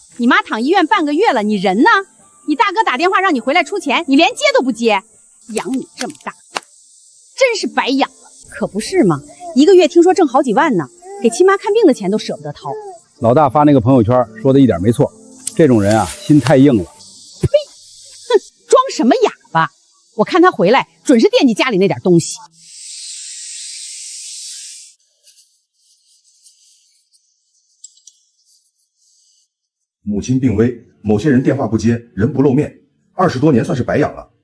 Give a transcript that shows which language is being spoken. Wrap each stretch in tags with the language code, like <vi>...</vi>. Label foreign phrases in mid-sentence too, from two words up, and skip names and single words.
<zh>你媽躺醫院半個月了，你人呢？你大哥打電話讓你回來出錢，你連接都不接，養你這麼大，真是白養了。可不是嘛，一個月聽說掙好幾萬呢，給親媽看病的錢都捨不得掏。老大發那個朋友圈說的一點沒錯，這種人啊，心太硬了。呸！哼，裝什麼啞巴？我看他回来準是惦記家裡那點東西。母親病危，某些人電話不接，人不露面，20多年算是白養了。</zh>